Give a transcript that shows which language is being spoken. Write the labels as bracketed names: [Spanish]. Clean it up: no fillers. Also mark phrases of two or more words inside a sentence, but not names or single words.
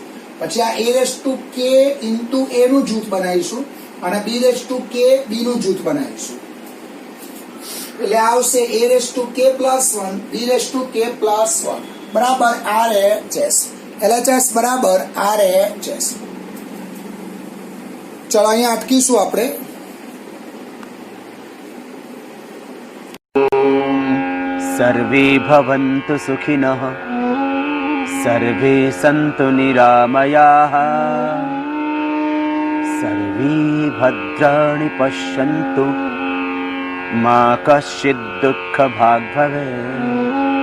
[Gujarati] પછી આ [English] a raise to k into a [Gujarati] નું જૂથ બનાવીશું, અને [English] b raise to k b [Gujarati] નું જૂથ બનાવીશું. એટલે આવશે [English] a raise to k plus 1 b raise to k plus 1 [Gujarati] બરાબર RHS. LHS બરાબર RHS. ચલો અહીંયા અટકીશું આપણે. [Sanskrit] सर्वे भवन्तु सुखिनः, सर्वे सन्तु निरामयाः, सर्वे भद्राणि पश्यन्तु, मा कश्चित् दुःखभाग् भवेत्.